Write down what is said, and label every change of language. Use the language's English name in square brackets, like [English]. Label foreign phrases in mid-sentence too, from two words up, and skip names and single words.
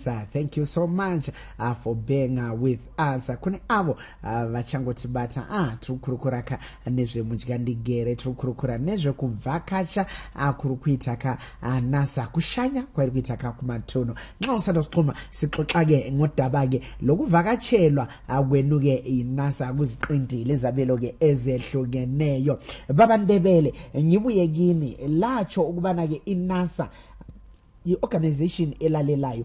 [English] Thank you so much for being with us. [Shona] Kune avo vachangoti bata turukurukuraka nezve mudyandigere, turukurukura nezve kuvhakacha kuri kuitaka NASA kushanya kwari kuitaka kumatono. [North Ndebele] Nxa usanda kuxhuma sixoxa-ke ngodaba-ke lokuvakatshelwa kwenu-ke iNASA kuziqintile izabelo-ke ezehlukeneyo. Baba Ndebele, ngibuye kini latsho ukubana-ke iNASA i-organization elalelayo.